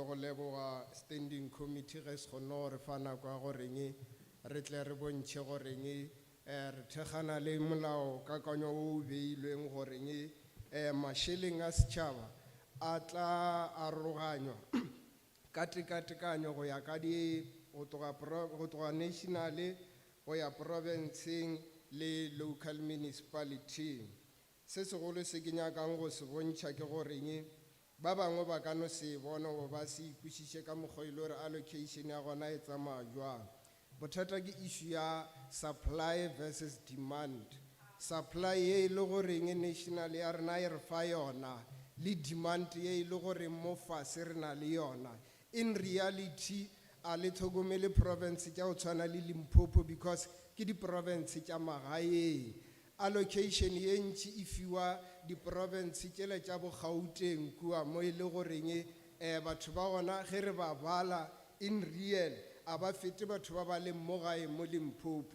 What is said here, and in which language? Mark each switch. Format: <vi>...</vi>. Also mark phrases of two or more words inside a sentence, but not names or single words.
<nso>go leboga</nso> <en>standing committee</en> <nso>ge se kgonne gore fa nako ya goreng re tle re bontšhe goreng re thekgana le molao kakanyo o beilweng goreng mašeleng a setšhaba a tla aroganywa ka tekatekanyo go ya ka go tloga national go ya provinceng le</nso> <en>local municipality.</en> <nso>Se segolo se ke nyakang go se bontšha ke goreng ba bangwe ba ka no se bona go ba se ikwešiše ka mokgwa ile gore allocation ya gona e tsamaya jwang. Bothata ke issue ya</nso> <en>supply versus demand.</en> <nso>Supply ye e le goreng national ya rena e re fa yona le demand ye e le goreng mo fase re na le yona.</nso> <en>In reality</en> <nso>a le tlhokomele province tša go tshwana le Limpopo because ke di province tša magaeng. Allocation ye ntši e fiwa di province tšele tša bo Gauteng kua mo e le goreng batho ba gona ge re ba bala</nso> <en>in real</en> <nso>a ba fete batho ba ba leng mo gae mo Limpopo.</nso>